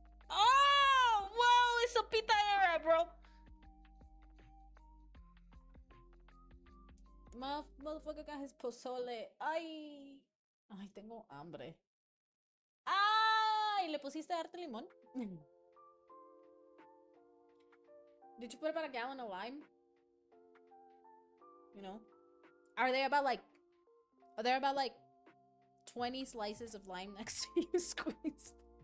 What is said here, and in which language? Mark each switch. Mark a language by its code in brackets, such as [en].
[en] Oh, whoa, it's a pita era, bro. Motherfucker got his pozole. [es] Ay. Ay, tengo hambre. Ay, ¿le pusiste harto limón? [en] Did you put about a gallon of lime? You know? Are there about like 20 slices of lime next to you squeezed?